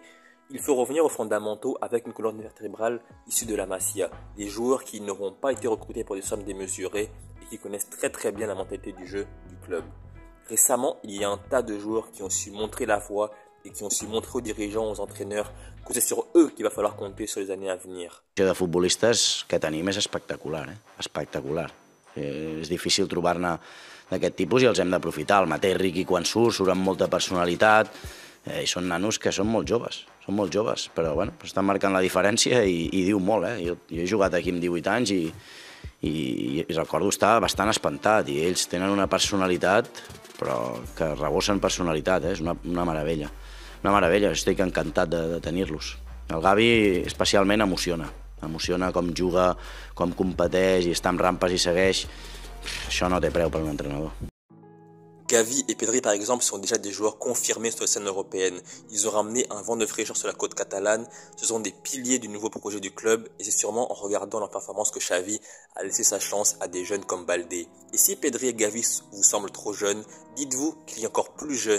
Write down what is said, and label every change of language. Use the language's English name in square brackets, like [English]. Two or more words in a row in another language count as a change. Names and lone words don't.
[French] Il faut revenir aux fondamentaux avec une colonne vertébrale issue de la Masia, des joueurs qui n'auront pas été recrutés pour des sommes démesurées et qui connaissent très bien la mentalité du jeu du club. Récemment, il y a un tas de joueurs qui ont su montrer la voie et qui ont su montrer aux dirigeants, aux entraîneurs, que c'est sur eux qu'il va falloir compter sur les années à venir. [Catalan] De futbolistes que tenim és espectacular, espectacular. És difícil trobar-ne d'aquest tipus i els hem d'aprofitar. El mateix Riqui quan surt amb molta personalitat i són nanos que són molt joves, però bueno, estan marcant la diferència i diu molt. Jo he jugat aquí amb 18 anys i recordo estar bastant espantat i ells tenen una personalitat però que rebossen personalitat, és una meravella. Una meravella, estic encantat de tenir-los. El Gavi especialment emociona com juga, com competeix i està en rampes i segueix. Això no té preu per un entrenador. [French] Gavi et Pedri par exemple sont déjà des joueurs confirmés sur la scène européenne. Ils ont ramené un vent de fraîcheur sur la côte catalane, ce sont des piliers du nouveau projet du club et c'est sûrement en regardant leur performance que Xavi a laissé sa chance à des jeunes comme Baldé. Et si Pedri et Gavi vous semblent trop jeunes, dites-vous qu'il y a encore plus jeunes.